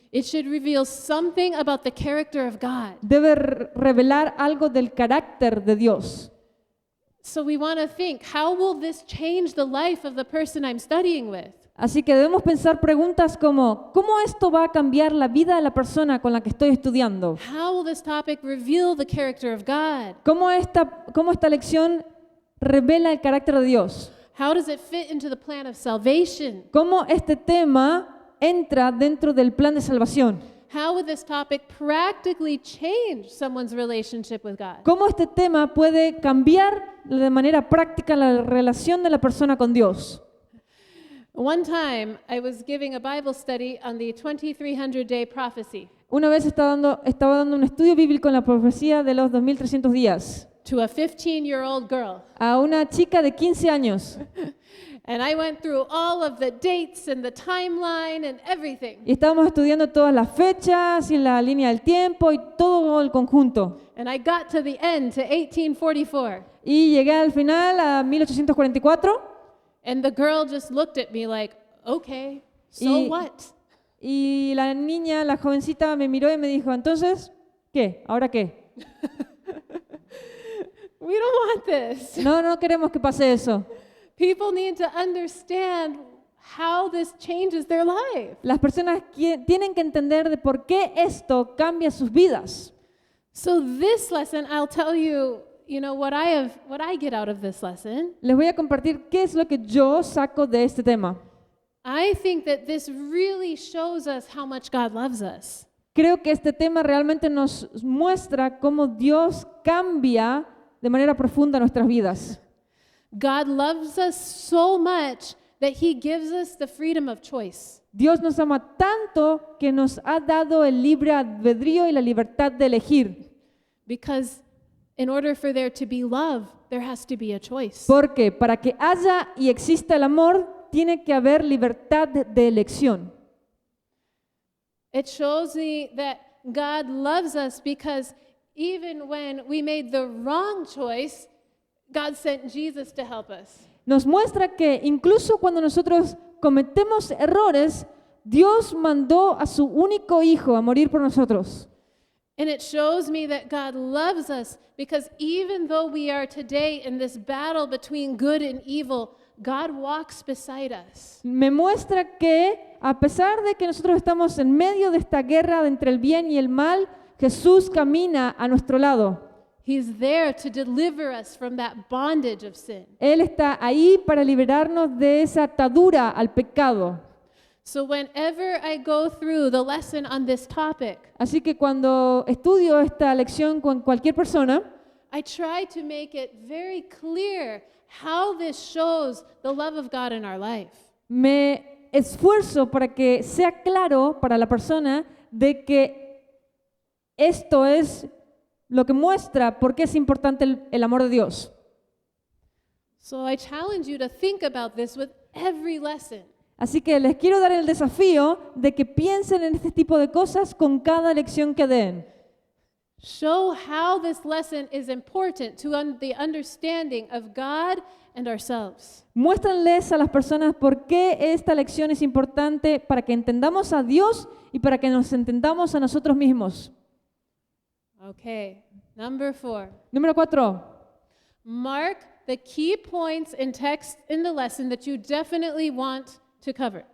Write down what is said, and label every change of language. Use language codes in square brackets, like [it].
[en] It should reveal something about the character of God. [es] Debe revelar algo del carácter de Dios. [en] So we want to think, how will this change the life of the person I'm studying with? [es] Así que debemos pensar preguntas como, ¿cómo esto va a cambiar la vida de la persona con la que estoy estudiando? [en] How will this topic reveal the character of God? [es] ¿Cómo esta lección revela el carácter de Dios? [en] How does it fit into the plan of salvation? [es] ¿Cómo este tema entra dentro del plan de salvación? [en] How would this topic practically change someone's relationship with God? [es] ¿Cómo este tema puede cambiar de manera práctica la relación de la persona con Dios? [en] One time, I was giving a Bible study on the 2300-day prophecy [es] Una vez estaba dando un estudio bíblico en la profecía de los 2300 días [en] to a 15-year-old girl. [es] a una chica de 15 años. [en] And I went through all of the dates and the timeline and everything. [es] Y estábamos estudiando todas las fechas y la línea del tiempo y todo el conjunto. [en] And I got to the end, to 1844. [es] Y llegué al final a 1844 [en] And the girl just looked at me like, okay, so [es] Y- [en] what? [es] y la niña, la jovencita, me miró y me dijo, entonces, ¿qué? ¿Ahora qué? [en] We don't want this. [es] No queremos que pase eso. [en] People need to understand how this changes their life. [es] Las personas tienen que entender de por qué esto cambia sus vidas. [en] So this lesson, I'll tell you, what I get out of this lesson. [es] Les voy a compartir qué es lo que yo saco de este tema. [en] I think that this really shows us how much God loves us. [es] Creo que este tema realmente nos muestra cómo Dios cambia de manera profunda nuestras vidas. [en] God loves us so much that he gives us the freedom of choice. [es] Dios nos ama tanto que nos ha dado el libre albedrío y la libertad de elegir. [en] Because in order for there to be love, there has to be a choice. [es] Porque para que haya y exista el amor, tiene que haber libertad de elección. [en] It shows me that God loves us because even when we made the wrong choice, God sent Jesus to help us. [es] Nos muestra que incluso cuando nosotros cometemos errores, Dios mandó a su único hijo a morir por nosotros. [en] And it shows me that God loves us because even though we are today in this battle between good and evil, God walks beside us. [es] Me muestra que a pesar de que nosotros estamos en medio de esta guerra entre el bien y el mal, Jesús camina a nuestro lado. [en] He's there to deliver us from that bondage of sin. [es] Él está ahí para liberarnos de esa atadura al pecado. [en] So whenever I go through the lesson on this topic, [es] Así que cuando estudio esta lección con cualquier persona, [en] I try to make it very clear how this shows the love of God in our life. [es] me esfuerzo para que sea claro para la persona de que esto es lo que muestra por qué es importante el amor de Dios. [en] So I challenge you to think about this with every lesson. [es] Así que les quiero dar el desafío de que piensen en este tipo de cosas con cada lección que den. [en] Show how this lesson is important to the understanding of God and ourselves. [es] Muéstranles a las personas por qué esta lección es importante para que entendamos a Dios y para que nos entendamos a nosotros mismos. [en] Okay, number 4. [es] Número 4. [en] Mark the key points in text in the lesson that you definitely want to cover.